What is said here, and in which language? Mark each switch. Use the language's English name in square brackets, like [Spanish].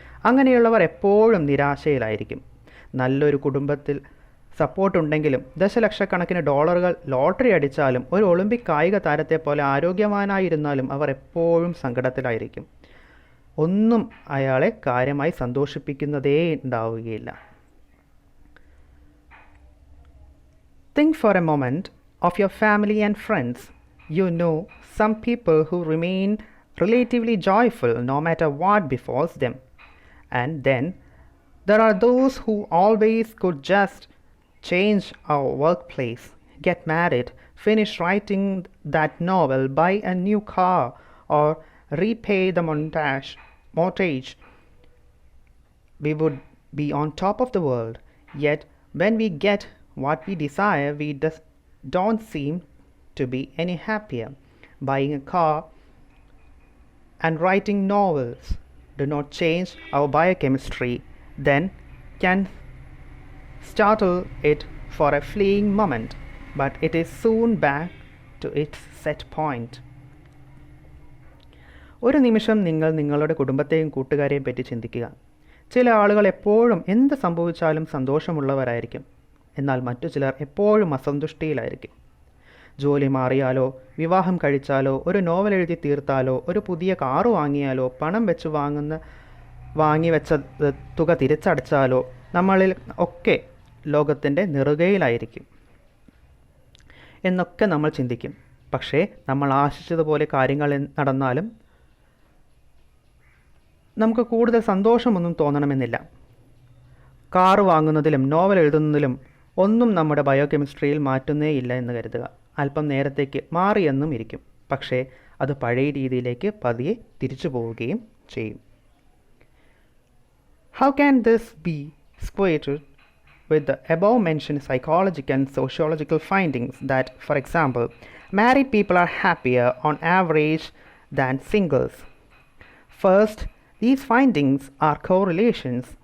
[Malayalam] അങ്ങനെയുള്ളവർ എപ്പോഴും നിരാശയിലായിരിക്കും. നല്ലൊരു കുടുംബത്തിൽ സപ്പോർട്ടുണ്ടെങ്കിലും ദശലക്ഷക്കണക്കിന് ഡോളറുകൾ ലോട്ടറി അടിച്ചാലും ഒരു ഒളിമ്പിക് കായിക താരത്തെ പോലെ ആരോഗ്യവാനായിരുന്നാലും അവർ എപ്പോഴും സങ്കടത്തിലായിരിക്കും. ഒന്നും അയാളെ കാര്യമായി സന്തോഷിപ്പിക്കുന്നതേ ഉണ്ടാവുകയില്ല. [English] Think for a moment of your family and friends. You know some people who remain relatively joyful no matter what befalls them. And then there are those who always could just change our workplace, get married, finish writing that novel, buy a new car, or repay the mortgage. We would be on top of the world. Yet when we get what we desire, we don't seem to be any happier. Buying a car and writing novels do not change our biochemistry, then can startle it for a fleeting moment, but it is soon back to its set point. [Malayalam] ഒരു നിമിഷം നിങ്ങൾ നിങ്ങളുടെ കുടുംബത്തെയും കൂട്ടുകാരെയും പറ്റി ചിന്തിക്കുക. ചില ആളുകൾ എപ്പോഴും എന്ത് സംഭവിച്ചാലും സന്തോഷമുള്ളവരായിരിക്കും. എന്നാൽ മറ്റു ചിലർ എപ്പോഴും അസന്തുഷ്ടിയിലായിരിക്കും. ജോലി മാറിയാലോ, വിവാഹം കഴിച്ചാലോ, ഒരു നോവൽ എഴുതി തീർത്താലോ, ഒരു പുതിയ കാറ് വാങ്ങിയാലോ, പണം വെച്ച് വാങ്ങിവെച്ച തുക തിരിച്ചടച്ചാലോ നമ്മളിൽ ഒക്കെ ലോകത്തിൻ്റെ നെറുകയിലായിരിക്കും എന്നൊക്കെ നമ്മൾ ചിന്തിക്കും. പക്ഷേ നമ്മൾ ആശിച്ചതുപോലെ കാര്യങ്ങൾ നടന്നാലും നമുക്ക് കൂടുതൽ സന്തോഷമൊന്നും തോന്നണമെന്നില്ല. കാറ് വാങ്ങുന്നതിലും നോവൽ എഴുതുന്നതിലും ഒന്നും നമ്മുടെ ബയോകെമിസ്ട്രിയിൽ മാറ്റുന്നേ ഇല്ല എന്ന് കരുതുക. അല്പം നേരത്തേക്ക് മാറിയെന്നും ഇരിക്കും, പക്ഷേ അത് പഴയ രീതിയിലേക്ക് പതിയെ തിരിച്ചു പോവുകയും ചെയ്യും. [English] How can this be squared with the above mentioned psychological and sociological findings that, for example, married people are happier on average than singles? First, these findings are correlations.